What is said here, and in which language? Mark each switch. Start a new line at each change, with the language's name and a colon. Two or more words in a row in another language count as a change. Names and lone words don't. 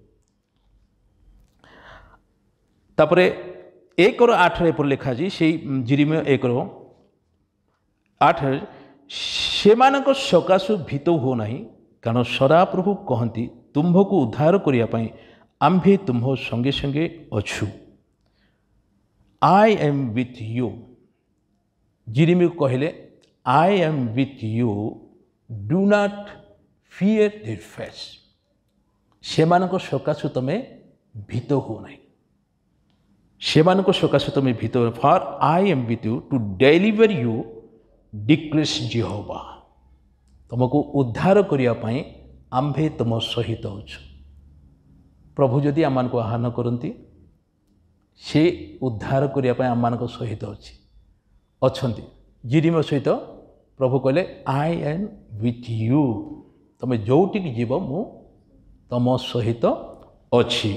Odia: ତାପରେ 1:8 ଏପରି ଲେଖା ଅଛି, ସେଇ ଜିରିମିୟା 1:8 ସେମାନଙ୍କ ସକାଶୁ ଭୀତ ହୁଅ ନାହିଁ, କାରଣ ସଦାପ୍ରଭୁ କହନ୍ତି ତୁମ୍ଭକୁ ଉଦ୍ଧାର କରିବା ପାଇଁ ଆମ୍ଭେ ତୁମ୍ଭ ସଙ୍ଗେ ସଙ୍ଗେ ଅଛୁ।
English: I am with you.
Odia: ଜିରିମିୟାକୁ କହିଲେ
English: I am with you, do not fear their face.
Odia: ସେମାନଙ୍କ ସକାଶୁ ତମେ ଭୀତ ହୁଅ ନାହିଁ, ସେମାନଙ୍କ ସକାଶୁ ତମେ ଭୀତ ହୁଅ।
English: For I am with you to deliver you, declares Jehovah.
Odia: ତମକୁ ଉଦ୍ଧାର କରିବା ପାଇଁ ଆମ୍ଭେ ତୁମ ସହିତ ଅଛୁ। ପ୍ରଭୁ ଯଦି ଆମମାନଙ୍କୁ ଆହ୍ୱାନ କରନ୍ତି, ସେ ଉଦ୍ଧାର କରିବା ପାଇଁ ଆମମାନଙ୍କ ସହିତ ଅଛନ୍ତି। ଜିରିମିୟା ସହିତ ପ୍ରଭୁ କହିଲେ
English: I am with you,
Odia: ତମେ ଯେଉଁଠିକି ଯିବ ମୁଁ ତମ ସହିତ ଅଛି।